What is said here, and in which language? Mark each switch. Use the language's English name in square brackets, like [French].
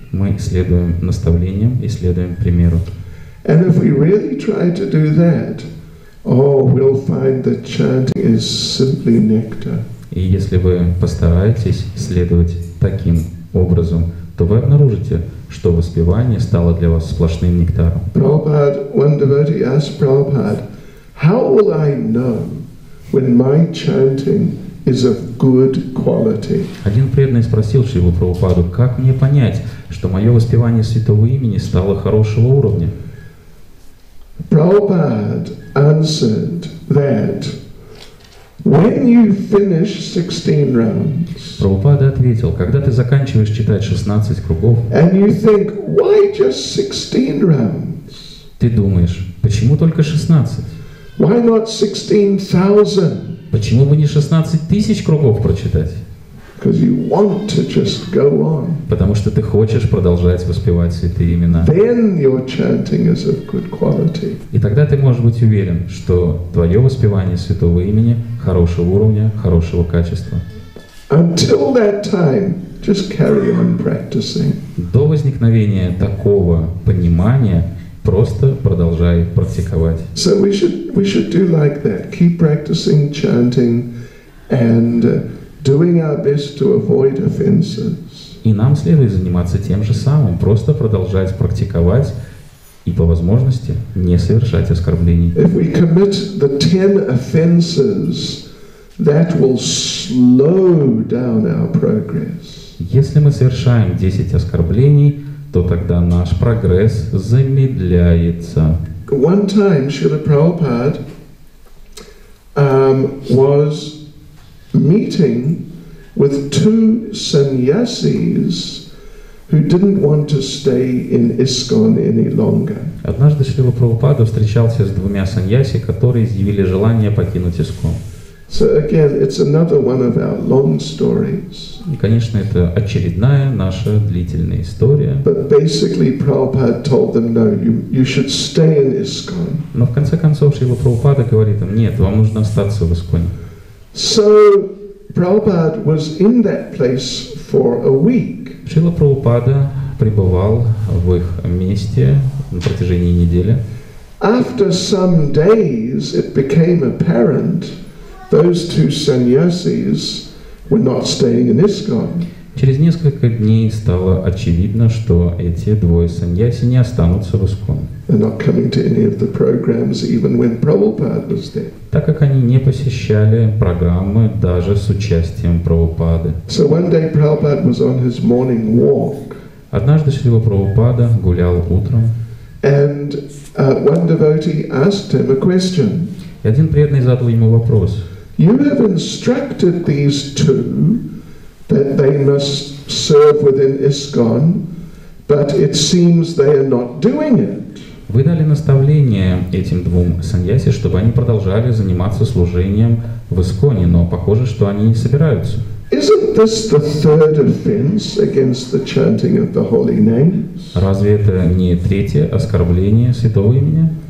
[Russian] мы следуем наставлениям и следуем примеру. [English] And if we really try to do that, we'll find that chanting is simply nectar. [Russian] И если вы постараетесь следовать таким образом, то вы обнаружите, что воспевание стало для вас сплошным нектаром. [English] Prabhupada, one devotee asked Prabhupada, how will I know when my chanting is of good quality? [Russian] Один преданный спросил Шрилу Прабхупаду, как мне понять, что мое воспевание святого имени стало хорошего уровня? [English] Prabhupada answered that when you finish 16 rounds, [Russian] Прабхупада ответил, когда ты заканчиваешь читать 16 кругов, [English] and you think, why just 16 rounds? [Russian] ты думаешь, почему только 16? [English] Why not 16,000? [Russian] Почему бы не 16 тысяч кругов прочитать? [English] Because you want to just go on. [Russian] Потому что ты хочешь продолжать воспевать святые имена. [English] Then your chanting is of good quality. [Russian] И тогда ты можешь быть уверен, что твое воспевание святого имени хорошего уровня, хорошего качества. [English] Until that time, just carry on practicing. [Russian] До возникновения такого понимания просто продолжай практиковать. [English] So we should do like that. Keep practicing chanting and doing our best to avoid offenses. [Russian] И нам следует заниматься тем же самым, просто продолжать практиковать и по возможности не совершать оскорблений. [English] If we commit the 10 offenses, that will slow down our progress. [Russian] Если мы совершаем 10 оскорблений, то тогда наш прогресс замедляется. [English] One time, Srila Prabhupada was meeting with two sannyasis who didn't want to stay in ISKCON any longer. [Russian] Однажды Шрила Прабхупада встречался с двумя саньяси, которые изъявили желание покинуть ИСККОН. [English] So again, it's another one of our long stories. [Russian] И, конечно, это очередная наша длительная история. [English] But basically, Prabhupada told them, no, you should stay in ISKCON. [Russian] Но в конце концов Шрила Прабхупада говорит им, нет, вам нужно остаться в ИСККОНе. [English] So Prabhupada was in that place for a week. [Russian] Шрила Прабхупада пребывал в их месте на протяжении недели. [English] After some days, it became apparent those two sannyasis were not staying in ISKCON. [Russian] Через несколько дней стало очевидно, что эти двое саньяси не останутся в ИСККОН. [English] They're not coming to any of the programs even when Prabhupada was there. [Russian] Так как они не посещали программы даже с участием Прабхупады. [English] So one day Prabhupada was on his morning walk, [Russian] Однажды Шрила Прабхупада гулял утром, [English] and one devotee asked him a question. [Russian] и один преданный задал ему вопрос. [English] You have instructed these two that they must serve within ISKCON, but it seems they are not doing it. [Russian] Вы дали наставление этим двум саньяси, чтобы они продолжали заниматься служением в ИСККОНе, но похоже, что они не собираются. [English] Isn't this the third offense against the chanting of the holy names? [Russian] Разве это не третье оскорбление святого имени?